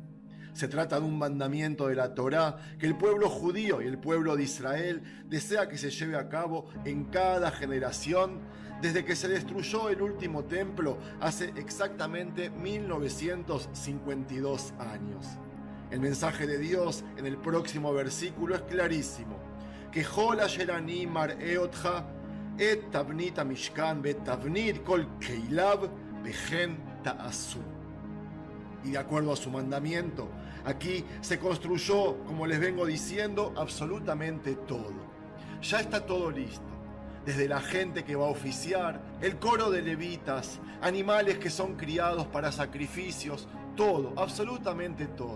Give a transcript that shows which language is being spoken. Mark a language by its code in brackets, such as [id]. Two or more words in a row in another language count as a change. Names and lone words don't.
[es] Se trata de un mandamiento de la Torá que el pueblo judío y el pueblo de Israel desea que se lleve a cabo en cada generación desde que se destruyó el último templo hace exactamente 1952 años. El mensaje de Dios en el próximo versículo es clarísimo: que [he] כל אשר אני מראה אותך את תבנית המשכן ואת תבנית כל כליו וכן תעשו. [es] Y de acuerdo a su mandamiento, aquí se construyó, como les vengo diciendo, absolutamente todo. Ya está todo listo. Desde la gente que va a oficiar, el coro de levitas, animales que son criados para sacrificios, todo, absolutamente todo.